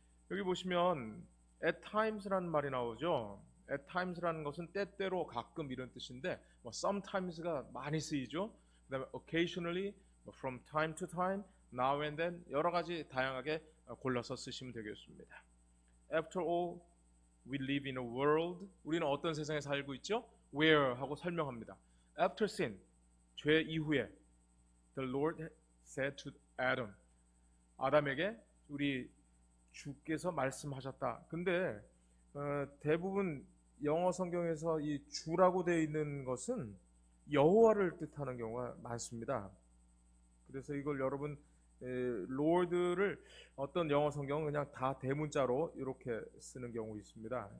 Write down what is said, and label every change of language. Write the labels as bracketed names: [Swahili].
[Korean] 여기 보시면 [English] at times [Korean] 라는 말이 나오죠. [English] at times [Korean] 라는 것은 때때로 가끔 이런 뜻인데 [English] sometimes [Korean] 가 많이 쓰이죠. 그 다음에 [English] occasionally, from time to time, now and then [Korean] 여러 가지 다양하게 골라서 쓰시면 되겠습니다. [English] After all, we live in a world. [Korean] 우리는 어떤 세상에 살고 있죠? [English] Where [Korean] 하고 설명합니다. [English] After sin, [Korean] 죄 이후에 [English] the Lord said to Adam. [Korean] 아담에게 우리 주께서 말씀하셨다. 근데 대부분 영어 성경에서 이 주라고 되어 있는 것은 여호와를 뜻하는 경우가 많습니다. 그래서 이걸 여러분 Lord를 어떤 영어 성경은 그냥 다 대문자로 이렇게 쓰는 경우 있습니다.